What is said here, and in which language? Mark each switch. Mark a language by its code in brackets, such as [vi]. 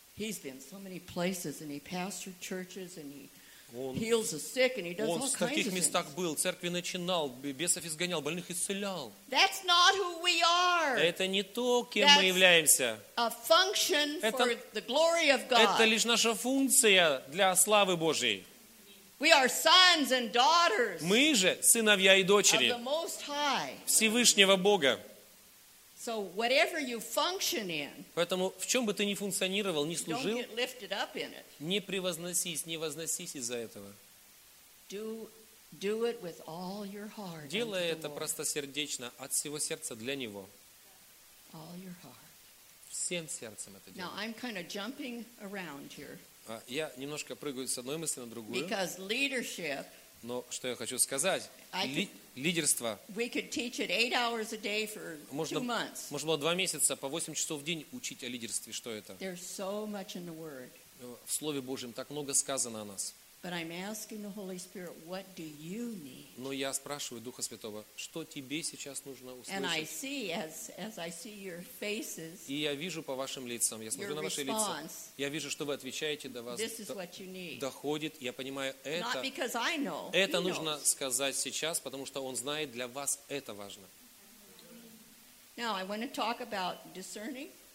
[en] He's been so many places and he pastored churches and he heals the sick and he does all kinds of things. [ru] Он в таких местах был, церкви начинал, бесов изгонял, больных исцелял. [en] That's not who we are. [ru] Это не то, кем мы являемся. [en] A function for the glory of God. [ru] Это лишь наша функция для славы Божьей. [en] We are sons and daughters. [ru] Мы же сыновья и дочери. [en] Of the Most High. [ru] Всевышнего Бога. [en] So whatever you function in. [ru] Поэтому в чём бы ты ни функционировал, ни служил, [en] don't get lifted up in it. [ru] Не превозносись, не возносись из-за этого. [en] Do it with all your heart. [ru] Делай это просто сердечно, от всего сердца для него. [en] All your heart. [ru] Всем сердцем это делай. [en] Now I'm kind of jumping around here. [ru] Я немножко прыгаю с одной мысли на другую. [en] Because leadership. [ru] Но что я хочу сказать? Лидерство. [en] We could teach it 8 hours a day for 2 months. [ru] Можно было 2 месяца по 8 часов в день учить о лидерстве, что это? [en] There's so much in the Word. [ru] В Слове Божьем так много сказано о нас. [en] But I'm asking the Holy Spirit, what do you need? [ru] Но я спрашиваю Духа Святого, что тебе сейчас нужно услышать? [en] And I see as I see your faces. [ru] И я вижу по вашим лицам, я смотрю на ваши лица. Я вижу, что вы отвечаете до вас. [en] This is what you need. [ru] Доходит, я понимаю это. [en] Not because I know. [ru] Это нужно сказать сейчас, потому что он знает, для вас это важно. [en] Now I want to talk about discerning.